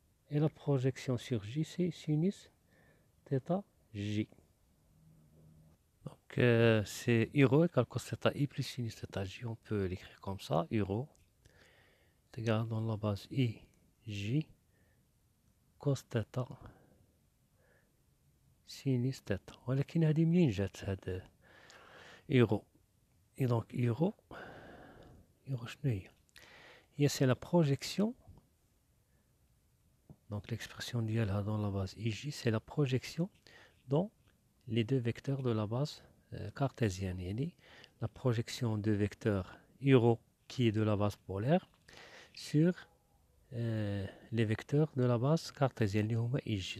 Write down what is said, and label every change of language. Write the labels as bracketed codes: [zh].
[fr] Et la projection sur J c'est sinus θ J. Donc c'est URO égale cos θ I plus sinus θ J. On peut l'écrire comme ça. URO est égal dans la base I J cos θ sinus θ. [ar] ولكن هذه منين جات هاد URO؟ [fr] Et donc [ar] URO شنو هي؟ هي [fr] c'est la projection. Donc l'expression [ar] ديالها [fr] dans la base IJ c'est la projection dans les deux vecteurs de la base cartésienne. [ar] يعني [fr] la projection de vecteur URO qui est de la base polaire sur les vecteurs de la base cartésienne [ar] اللي هما [fr] IJ.